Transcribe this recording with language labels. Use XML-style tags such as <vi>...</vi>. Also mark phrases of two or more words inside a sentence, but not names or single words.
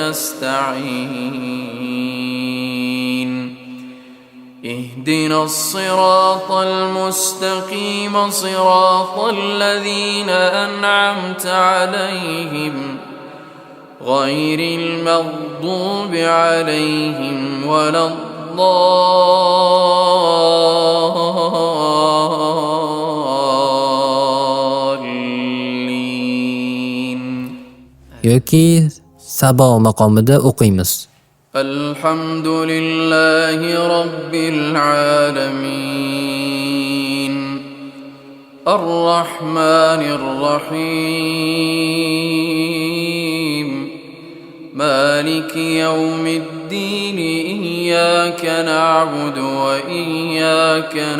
<ar>نستعين اهدنا الصراط المستقيم صراط الذين أنعمت عليهم غير المغضوب عليهم ولا الضالين.</ar> <uz>yoki Sabo maqomida o'qiymiz.</uz> <ar>الحمد لله رب العالمين الرحمن الرحيم مالك يوم الدين إياك نعبد وإياك</ar>